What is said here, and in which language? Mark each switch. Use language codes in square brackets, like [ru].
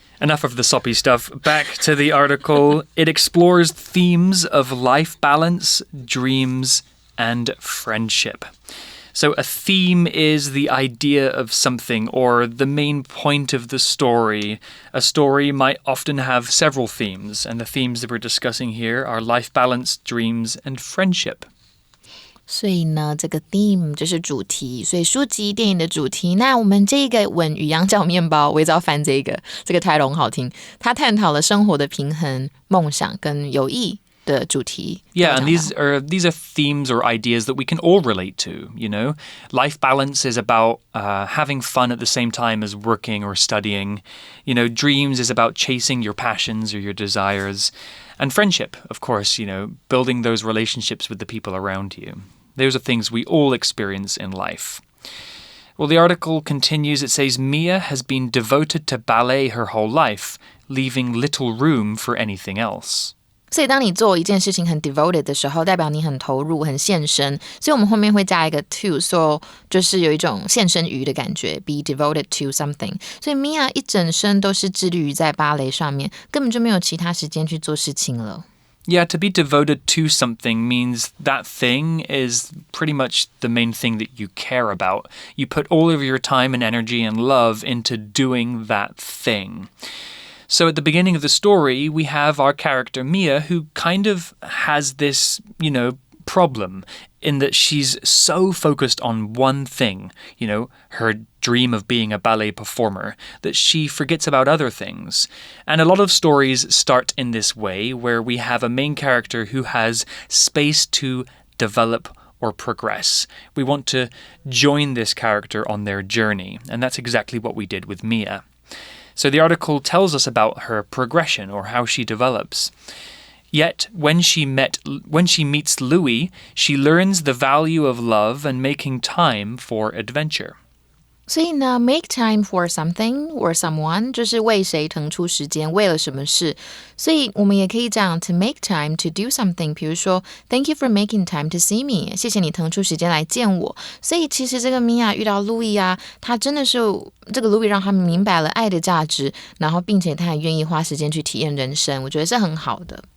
[en] Enough of the soppy stuff. Back to the article. It explores themes of life balance, dreams, and friendship. So a theme is the idea of something or the main point of the story. A story might often have several themes, and the themes that we're discussing here are life balance, dreams, and friendship. [zh] 所以呢，这个 theme 就是主题，所以书籍、电影的主题。那我们这个吻与羊角面包，我一直要翻这个 title 很好听。它探讨了生活的平衡、梦想跟友谊。的主题 [en] Yeah, and these are themes or ideas that we can all relate to, you know. Life balance is about having fun at the same time as working or studying. You know, dreams is about chasing your passions or your desires. And friendship, of course, you know, building those relationships with the people around you. Those are things we all experience in life. Well, the article continues. It says, Mia has been devoted to ballet her whole life, leaving little room for anything else. [zh] 所以当你做一件事情很 devoted 的时候，代表你很投入、很献身。所以我们后面会加一个 to， so 就是有一种献身于的感觉 ， be devoted to something。所以 Mia 一整生都是致力于在芭蕾上面，根本就没有其他时间去做事情了。 [en] Yeah, to be devoted to something means that thing is pretty much the main thing that you care about. You put all of your time and energy and love into doing that thing. So at the beginning of the story, we have our character Mia, who kind of has this, you know, problem in that she's so focused on one thing, you know, her dream of being a ballet performer, that she forgets about other things. And a lot of stories start in this way, where we have a main character who has space to develop or progress. We want to join this character on their journey, and that's exactly what we did with Mia. So the article tells us about her progression or how she develops. Yet, when she meets Louis, she learns the value of love and making time for adventure. [zh] 所以呢 make time for something or someone 就是为谁腾出时间，为了什么事。所以我们也可以讲 to make time to do something，比如说 Thank you for making time to see me，谢谢你腾出时间来见我。所以其实这个 Mia 遇到 Louis 啊，他真的是这个 Louis 让他明白了爱的价值，然后并且他也愿意花时间去体验人生，我觉得是很好的。